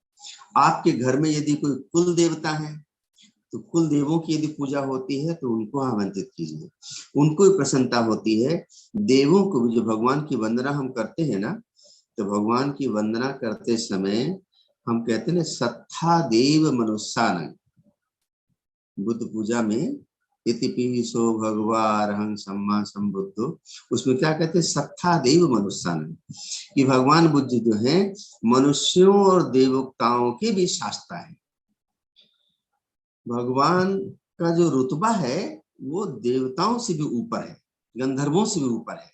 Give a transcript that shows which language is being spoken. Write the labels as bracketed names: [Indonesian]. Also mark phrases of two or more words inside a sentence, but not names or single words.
[Hindi] आपके घर में यदि कोई कुल देवता है तो कुल देवों की यदि पूजा होती है तो उनको आमंत्रित कीजिए, उनको भी प्रसन्नता होती है। देवों को भी, जो भगवान की वंदना हम करते हैं ना, तो भगवान की वंदना करते समय हम कहते हैं ना, [Pali] सत्था देव मनुष्यानंग। [Hindi] बुद्ध पूजा में [Pali] इति पीसो भगवान सम्मा संबुद्धो, [Hindi] उसमें क्या कहते हैं, [Pali] सत्था देव मनुष्यानंग, [Hindi] कि भगवान बुद्ध जो है मनुष्यों और देवताओं के भी शास्त्रा है। भगवान का जो रुतबा है वो देवताओं से भी ऊपर है, गंधर्वों से भी ऊपर है।